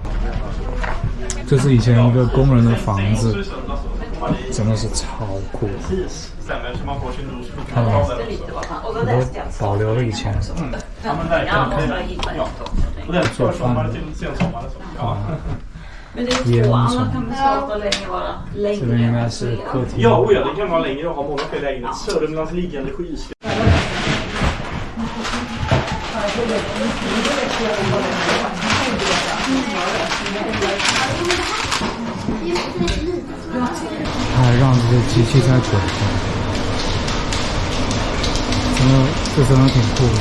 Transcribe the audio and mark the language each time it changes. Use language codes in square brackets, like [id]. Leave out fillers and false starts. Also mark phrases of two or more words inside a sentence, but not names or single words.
[zh] 这是以前一个工人的房子，真的是超酷。看到吗？我都保留了以前做饭的烟囱。这边应该是客厅。 [sv] Ja, det kan vara längre och ha många fler lägenheter. Sörmlands liggande skyskrapor. [zh] 他还让这些机器在滚动，这真的挺酷的。